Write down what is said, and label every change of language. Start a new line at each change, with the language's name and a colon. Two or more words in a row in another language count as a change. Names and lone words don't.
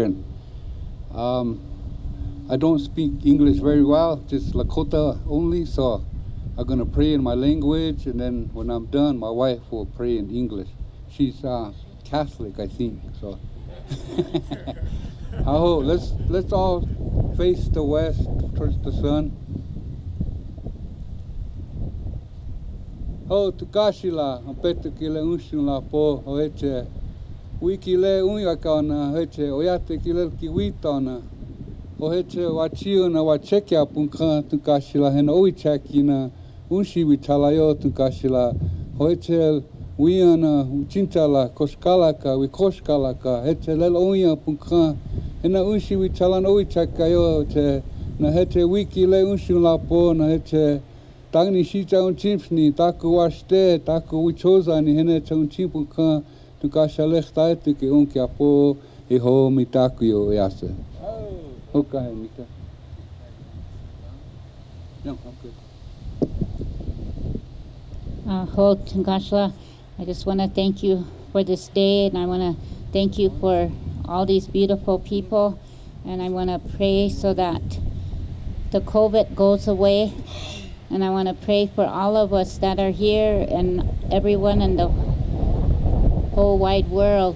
English: And I don't speak English very well, just Lakota only, so I'm going to pray in my language, and then when I'm done, my wife will pray in English. She's Catholic, I think, so. Let's all face the west towards the sun.
Lakota: Ho tukashila, ampeta kile unshula po hoeche. Wiki le unyakana hoeche, oyate kile kiwitana. Hoeche wachio na wachekia punka tukashila hena oichakina unshi witalayo tukashila. Hoeche Wiana, Chinchala, Koskalaka, Wikoshkalaka, Heche Leloya Punka, and a Unshi Wichalan Oichakayo, na Heche Wiki Le Unshulapo, na Heche Tagni Shicha un Chimpsni, Taku Washte, Taku Wichosa, and Henecha un Chimpuka, to Kashalech Taitiki Unkiapo, Eho Mitakuyo Yase.
English: Okay, Mika. No, okay.
Lakota: Hold Tungashla.
English: I just want to thank you for this day, and I want to thank you for all these beautiful people, and I want to pray so that the COVID goes away, and I want to pray for all of us that are here and everyone in the whole wide world.